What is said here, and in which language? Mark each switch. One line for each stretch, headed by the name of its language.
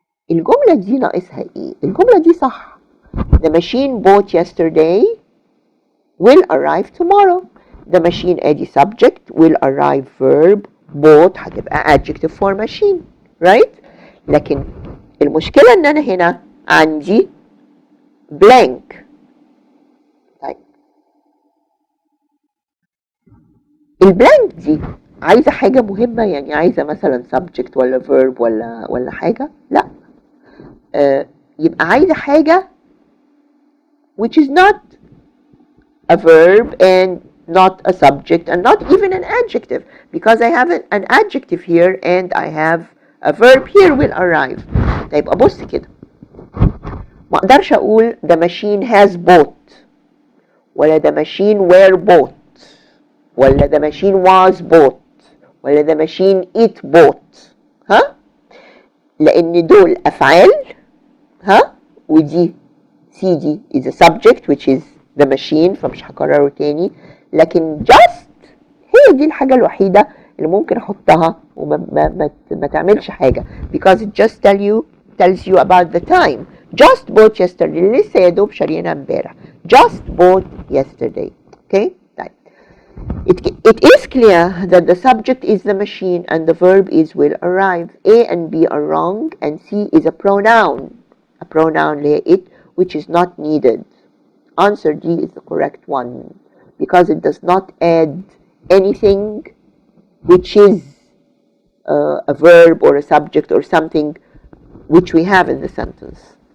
Arabic: الجملة دي ناقصها ايه؟ الجملة دي صح.
English: The machine bought yesterday will arrive tomorrow. The machine
Arabic: ادي
English: subject, will arrive verb, bought
Arabic: هتبقى
English: adjective for machine, right?
Arabic: لكن المشكلة ان انا هنا عندي blank. طيب البلانك دي عايزة حاجة مهمة، يعني عايزة مثلا subject ولا verb ولا حاجة؟ لا. يبقى عايزة حاجة
English: which is not a verb and not a subject and not even an adjective, because I have an adjective here and I have a verb here will arrive.
Arabic: طيب أبص كده ما أقدرش أقول
English: the machine has bought ولا the machine were bought ولا the machine was bought ولا the machine it bought.
Arabic: ها؟ لأن دول أفعال. ها؟ ودي
English: CD is a subject which is the machine
Arabic: فمش هكرره تاني، لكن
English: just
Arabic: هي دي الحاجة الوحيدة اللي ممكن احطها وما تعملش حاجة
English: because it just tells you about the time. Just bought yesterday
Arabic: لسه يا دوب شاريينها امبارح.
English: Just bought yesterday. Okay?
Arabic: طيب.
English: It is clear that the subject is the machine and the verb is will arrive. A and B are wrong and C is a pronoun. A pronoun it which is not needed. Answer D is the correct one because it does not add anything which is a verb or a subject or something which we have in the sentence.